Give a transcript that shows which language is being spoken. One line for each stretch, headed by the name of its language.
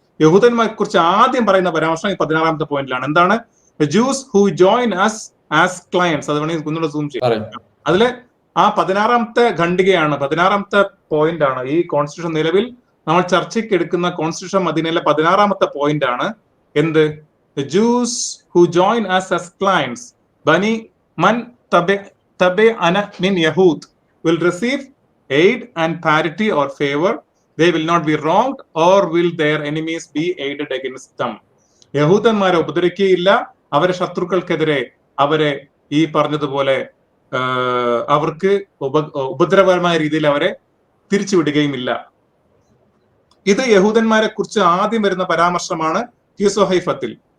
Malayalam: യഹൂദന്മാരെ കുറിച്ച് ആദ്യം പറയുന്ന പരാമർശം ഈ 16ാമത്തെ പോയിന്റിലാണ്. എന്താണ്?
English: Jews who join us as clients.
Malayalam: അത് വേണമെങ്കിൽ ഒന്നുകൂടെ സൂം ചെയ്യാം. അതില് ആ 16ാമത്തെ ഖണ്ഡികയാണ്, 16ാമത്തെ പോയിന്റ് ആണ് ഈ കോൺസ്റ്റിറ്റ്യൂഷൻ. നിലവിൽ നമ്മൾ ചർച്ചയ്ക്ക് എടുക്കുന്ന കോൺസ്റ്റിറ്റ്യൂഷൻ മദീനയിലെ 16ാമത്തെ പോയിന്റ് ആണ്. എന്ത്?
English: The Jews who join us as clients,
Arabic: Bani Man Tabe'ana min Yahud,
English: will receive aid and parity or favor. They will not be wronged, or will their enemies be aided against them.
Malayalam: യഹൂദന്മാരെ ഉപദ്രവിക്കുകയില്ല, അവരെ ശത്രുക്കൾക്കെതിരെ അവരെ ഈ പറഞ്ഞതുപോലെ അവർക്ക് ഉപദ്രവകരമായ രീതിയിൽ അവരെ തിരിച്ചുവിടുകയുമില്ല. ഇത് യഹൂദന്മാരെ കുറിച്ച് ആദ്യം വരുന്ന പരാമർശമാണ് ഈ സ്വഹൈഫത്തിൽ.